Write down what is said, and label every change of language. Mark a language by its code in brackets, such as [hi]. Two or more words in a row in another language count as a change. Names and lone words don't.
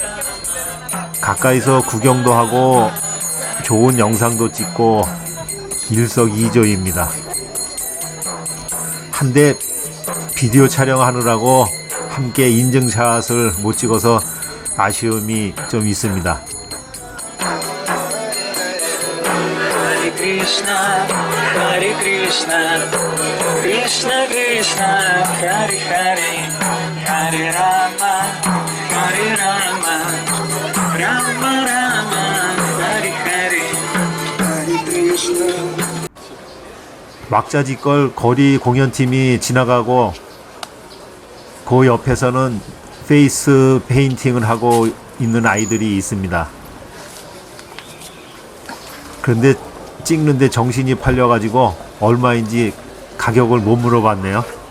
[ko] 가까이서 구경도 하고 좋은 영상도 찍고 일석이조입니다. 한데 비디오 촬영하느라고 함께 인증샷을 못 찍어서 아쉬움이 좀 있습니다. [sa] Hare Krishna, Hare Krishna, Krishna Krishna, Hare Hare, Hare Rama, Hare Rama, Rama Rama, Hare Hare, Hare Krishna. [ko] 막자지껄 거리 공연팀이 지나가고 그 옆에서는 페이스 페인팅을 하고 있는 아이들이 있습니다. 그런데 찍는데 정신이 팔려가지고 얼마인지 가격을 못 물어봤네요.